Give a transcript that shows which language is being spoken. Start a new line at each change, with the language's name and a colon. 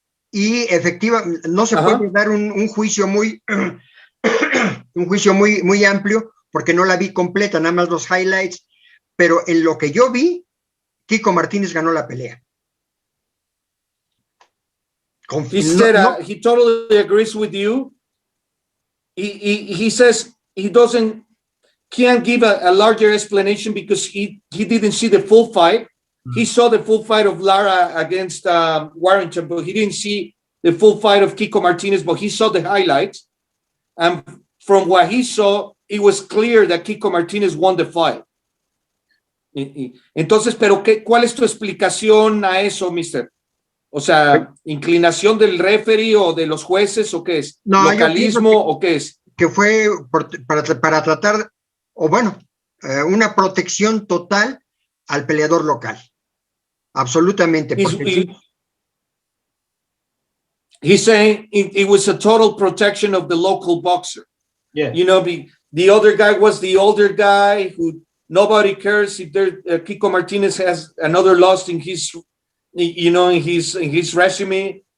Spanish: Y efectivamente no se puede dar un juicio muy muy amplio porque no la vi completa, nada más los highlights, pero en lo que yo vi, Kiko Martínez ganó la pelea.
English: He totally agrees with you. He says he can't give a larger explanation because he didn't see the full fight. He saw the full fight of Lara against Warrington, but he didn't see the full fight of Kiko Martinez, but he saw the highlights. And from what he saw, it was clear that Kiko Martinez won the fight.
Spanish: Entonces, pero ¿cuál es tu explicación a eso, mister? O sea, ¿inclinación del referee o de los jueces o qué es? No, ¿localismo o qué es? Que fue para tratar, o bueno, una protección total al peleador local. Absolutamente.
English: He's saying it was a total protection of the local boxer. Yeah. The other guy was the older guy who nobody cares if Kiko Martinez has another loss in his, in his resume.